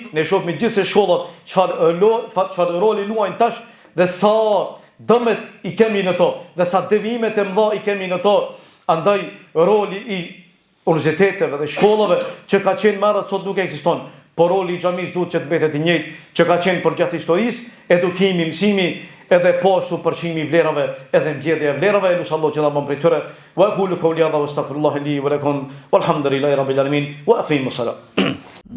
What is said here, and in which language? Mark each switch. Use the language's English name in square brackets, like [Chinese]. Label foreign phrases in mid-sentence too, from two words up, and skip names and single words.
[Albanian] Ne shohim gjithsesi shkollat çfarë roli luajnë tash dhe sa dëmet i kemi në to dhe sa devimet e mëdha i kemi në to. Andaj roli i universiteteve dhe shkollave që ka qenë marrë sot nuk ekziston, por roli i xhamisë duhet që të mbetet i njëjtë që ka qenë përgjatë historisë, edukimi, mësimi, edhe po ashtu përçimi i vlerave, edhe mbledhja e vlerave. Lutem Allah që na bën prej tyre. [Arabic] وأقول قولي هذا وأستغفر الله لي ولكم والحمد لله رب العالمين وأقيموا الصلاة.